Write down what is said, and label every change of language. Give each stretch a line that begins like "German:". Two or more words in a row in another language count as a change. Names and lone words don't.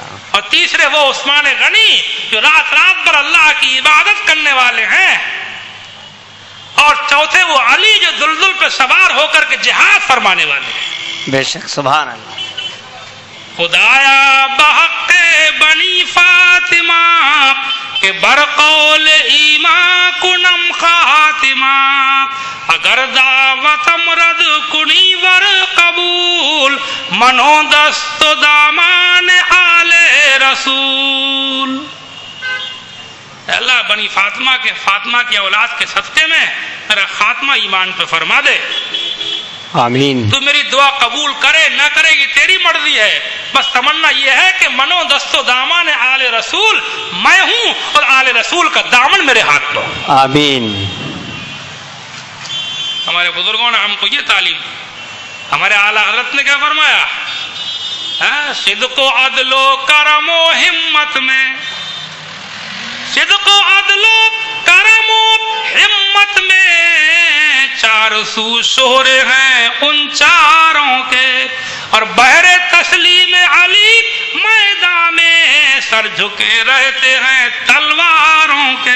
Urdu: اور تیسرے وہ عثمان غنی جو رات رات پر اللہ کی عبادت کرنے والے ہیں. اور چوتھے وہ علی جو دلدل پہ سوار ہو کر کے جہاد فرمانے والے ہیں. بے شک.
Arabic: سبحان اللہ.
Persian: خدایا بحق بنی فاطمہ کہ برقول ایمان کنم خاتمہ، اگر دعوتم رد کنی ور قبول، منو دست و دامان آل رسول.
Urdu: اللہ بنی فاطمہ کی اولاد کے صدقے میں میرا خاتمہ ایمان پہ فرما دے. آمین. تو میری دعا قبول کرے نہ کرے گی تیری مرضی ہے، بس تمنا یہ ہے کہ
Persian: منو دست و دامان آل رسول
Urdu: میں ہوں اور آل رسول کا دامن میرے ہاتھ میں. آمین. ہمارے بزرگوں نے ہم کو یہ تعلیم، ہمارے اعلیٰ حضرت نے کیا فرمایا؟ صدق و عدل و کرم و ہمت میں، صدق و عدل و کرم و ہمت میں، چار سو شہرے ہیں ان چاروں کے، اور بحر تسلیم علی میدان میں سر جھکے رہتے ہیں تلواروں کے.